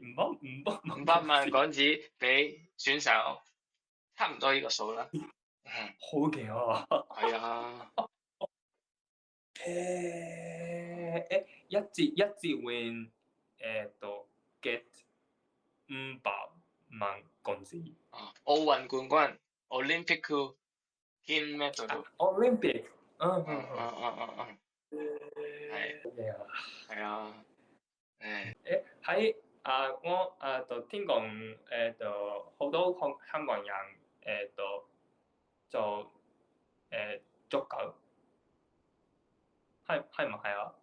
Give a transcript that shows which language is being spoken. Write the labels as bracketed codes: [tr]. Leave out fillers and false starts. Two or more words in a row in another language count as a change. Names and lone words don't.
[yue] 500 萬港紙俾選手，差唔多呢個數啦。好勁啊！係啊。一次 [en] win get [yue] 500萬港紙。奧運冠軍 Olympic 金メダル。 Olympic。係啊。我聽講好多香港人做足球，係唔係啊？